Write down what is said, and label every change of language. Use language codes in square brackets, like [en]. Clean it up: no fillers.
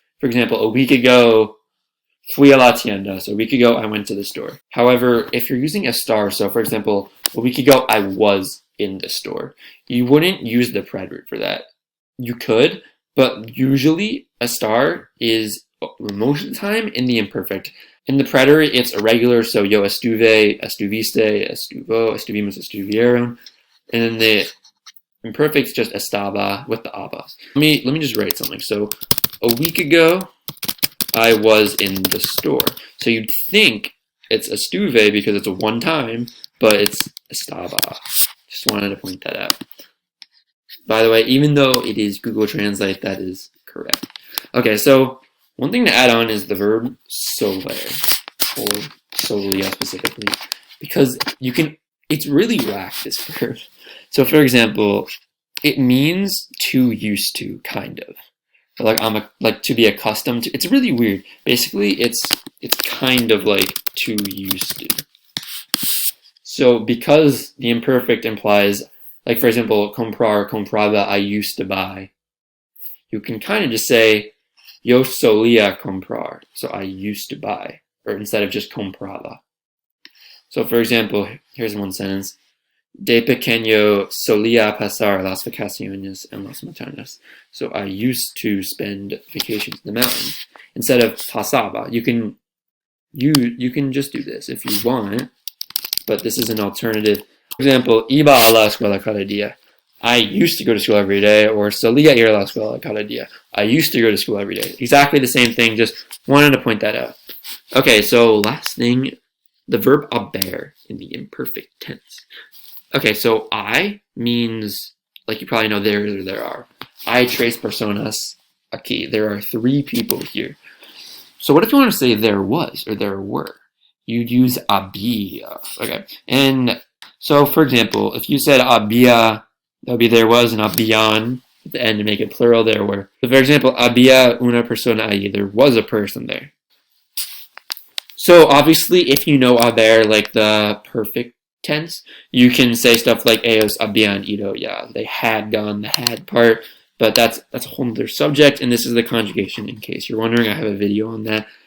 [en] For example, a week ago, fui a la tienda. So a week ago, I went to the store. However, if you're using a star, so for example, a week ago, I was in the store. You wouldn't use the preterite for that. You could, but usually a star is most of the time in the imperfect. In the preterite, it's irregular, so yo estuve, estuviste, estuvo, estuvimos, estuvieron. And in the imperfect, it's just estaba with the abas. Let me just write something. So a week ago, I was in the store. So you'd think it's estuve because it's a one time, but it's estaba. Just wanted to point that out. By the way, even though it is Google Translate, that is correct. Okay, so one thing to add on is the verb soler, or solia specifically, because it's really whack, this verb. So for example, it means to used to, kind of. Like to be accustomed to. It's really weird. Basically, it's kind of like to used to. So because the imperfect implies, like for example, comprar, compraba, I used to buy, you can kind of just say, yo solía comprar, so I used to buy, or instead of just compraba. So for example, here's one sentence. [es] De pequeño solía pasar las vacaciones en las montañas. [en] So I used to spend vacations in the mountains. Instead of pasaba, you can just do this if you want, but this is an alternative. [es] For example, iba a la escuela cada día. [en] I used to go to school every day, or solía ir a la escuela cada día. I used to go to school every day. Exactly the same thing, just wanted to point that out. Okay, so last thing, the verb haber in the imperfect tense. Okay, so I means, like you probably know, there are. Hay tres personas aquí. There are 3 people here. So what if you want to say there was, or there were? You'd use había. Okay, and so for example, if you said había, that would be there was, and habían at the end to make it plural, there were. [es] So for example, había una persona allí. [en] There was a person there. So obviously, if you know haber, like the perfect tense, you can say stuff like ellos habían ido ya. They had gone, the had part, but that's a whole other subject, and this is the conjugation in case you're wondering. I have a video on that.